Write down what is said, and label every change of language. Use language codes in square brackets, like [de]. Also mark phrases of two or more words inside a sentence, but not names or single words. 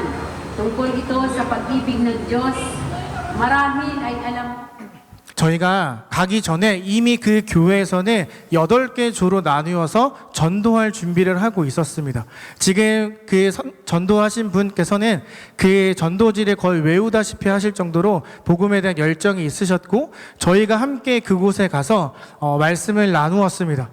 [tl] Tungkol ito sa pag-ibig ng Diyos, marahil ay alam. [ko] 저희가 가기 전에 이미 그 교회에서는 8개 조로 나누어서 전도할 준비를 하고 있었습니다. 지금 그 전도하신 분께서는 그 전도지를 거의 외우다시피 하실 정도로 복음에 대한 열정이 있으셨고 저희가 함께 그곳에 가서 말씀을 나누었습니다.